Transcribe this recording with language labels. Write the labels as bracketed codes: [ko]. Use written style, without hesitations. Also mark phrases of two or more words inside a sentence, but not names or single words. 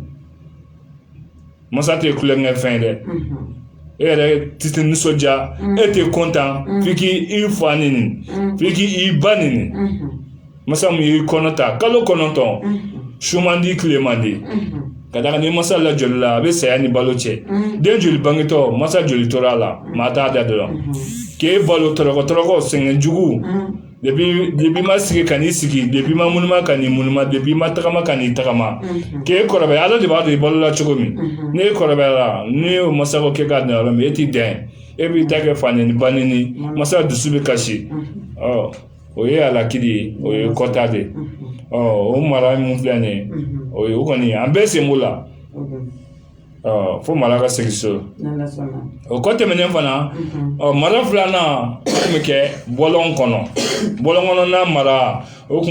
[bm] masa tɛ kulonkɛ fɛn dɛ e yɛrɛ tɛ nisɔndiya e tɛ content f'i k'i fa nini f'i k'i ba nini masa mun y'i kɔnɔ ta kalo 9 su man di tile man di ka d'a kan ni masa lajɔli la a bɛ saya ni balo cɛ den joli bangetɔ masa joli tora a la maa t'a da dɔrɔn k'e balo tɔrɔkɔ sɛgɛn jugu depuis ma sigi ka n'i sigi depuis ma munuma ka n'i munuma depuis ma tagama ka n'i tagama k'e kɔrɔbaya ala de b'a dɔn i balola cogo min n'e kɔrɔbayara n'i y'o masa ko k'e k'a dan yɔrɔ min e t'i dan e b'i ta kɛ fa nini ba nini masa dusu bɛ kasi o ye alakili ye o ye kɔta de o mara mun filɛ nin ye o ye o kɔni an bɛɛ sen b'o la fo mara ka segin so o kɔ tɛmɛnen fana mara filanan o tun bɛ kɛ bɔlɔn kɔnɔna mara o kun